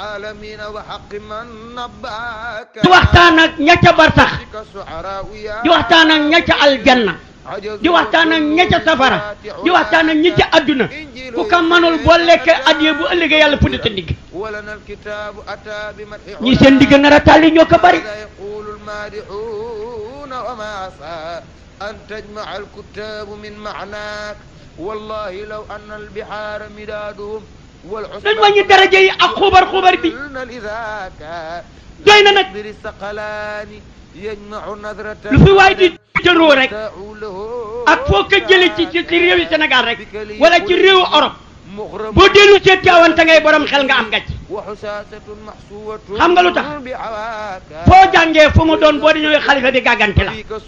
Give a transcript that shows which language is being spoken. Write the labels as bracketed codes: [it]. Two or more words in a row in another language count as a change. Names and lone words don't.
[wo] di waxtaan ak ña ca barsax di waxtaan ak ña ca aljanna di waxtaan ak ña ca safara di waxtaan ak ñi ca adduna ku ko manul boo lekkee adiya bu ëllëgee yàlla pudd sa ndigg ñi seen ndigg nar a tàlli ñoo ko bari [ar] أن تجمع الكتاب من معناك والله لو أن البحار مدادهم [wo] dañ wàññi daraja yi ak xubar bi doy na nag lu fi waay di jëloo rek ak foo ko jëlee ci réewi Sénégal rek wala ci réewu Europe boo dellu see Tiwaawan te ngay borom xel nga am gàcc xam nga lu tax foo jàngee fu mu doon boo di ñëwee xalifa bi gàgganti la